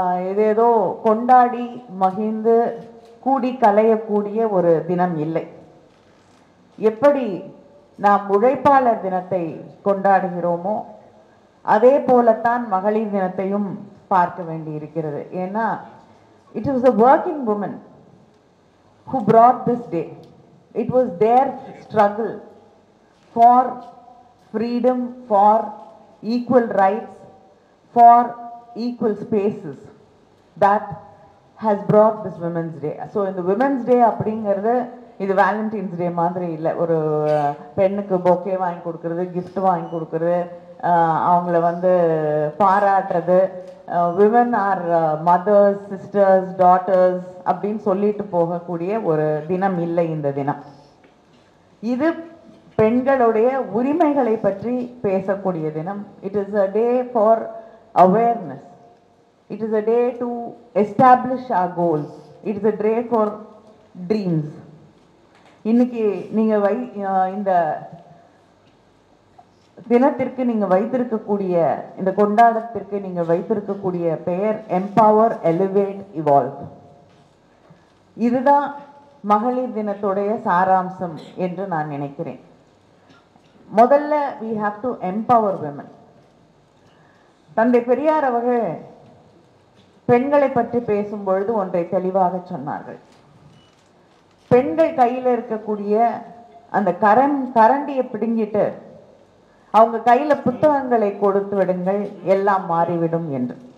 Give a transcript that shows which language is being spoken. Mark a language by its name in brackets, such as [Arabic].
[Tamil] இது ஏதோ கொண்டாடி மகிழ்ந்து கூடி கலையக்கூடிய ஒரு தினம் இல்லை. எப்படி நாம் உழைப்பாளர் தினத்தை கொண்டாடுகிறோமோ அதே போலத்தான் மகளிர் தினத்தையும் பார்க்க வேண்டி இருக்கிறது. ஏன்னா [English] it was a working woman who brought this day. It was their struggle for freedom, for equal rights, for equal spaces that has brought this Women's Day. So in the Women's Day [Tamil] அப்படிங்கிறது இது [English] Valentine's day [Tamil] மாதிரி இல்லை. ஒரு பெண்ணுக்கு bouquet வாங்கி கொடுக்கறது, gift வாங்கி கொடுக்கறது, அவங்கள வந்து பாராட்டுறது, [English] women are mothers, sisters, daughters [Tamil] அப்படின்னு சொல்லிட்டு போகக்கூடிய ஒரு தினம் இல்லை இந்த தினம். இது பெண்களுடைய உரிமைகளை பற்றி பேசக்கூடிய தினம். [English] It is a day for awareness. It is a day to establish our goals. It is a day for dreams. [Tamil] இன்னைக்கு நீங்க இந்த தினத்திற்கு நீங்க வைத்திருக்கக்கூடிய இந்த கொண்டாட்டத்திற்கு நீங்க வைத்திருக்கக்கூடிய பெயர் [English] Empower, elevate, evolve. [Tamil] இதுதான் மகளிர் தினத்துடைய சாராம்சம் என்று நான் நினைக்கிறேன். முதல்ல [English] we have to empower women. [Tamil] தந்தை பெரியார் அவர்கள் பெண்களை பற்றி பேசும்பொழுது ஒன்றை தெளிவாக சொன்னார்கள். பெண்கள் கையில் இருக்கக்கூடிய அந்த கரண்டியை பிடுங்கிட்டு அவங்க கையில புத்தகங்களை கொடுத்து விடுங்கள், எல்லாம் மாறிவிடும் என்று.